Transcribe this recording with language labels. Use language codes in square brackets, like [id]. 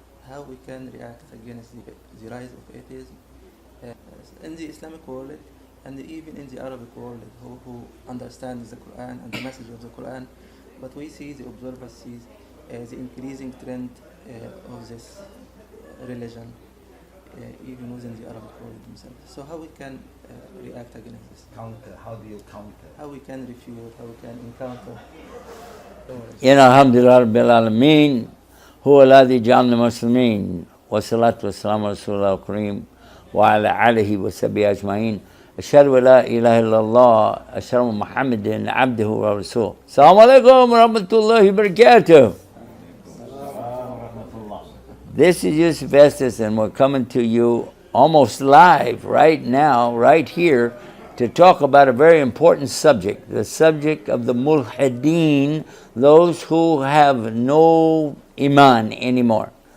[en] How we can react against the rise of atheism in the Islamic world and even in the Arabic world, who understands the Quran and the message of the Quran, but we see, the observer sees the increasing trend of this religion even within the Arabic world themselves. So how we can react against this? How do you counter? How we can refute, how we can encounter. [ar] الحمد لله رب العالمين هو الذي جعلنا مسلمين والصلاة والسلام على رسول الله الكريم وعلى آله وصحبه أجمعين أشهد أن لا إله إلا الله أشهد أن محمدا عبده ورسوله. السلام عليكم ورحمة الله وبركاته. [en] This is Yusuf Estes, and we're coming to you almost live right now, right here, to talk about a very important subject, the subject of the mulhideen, those who have no iman anymore.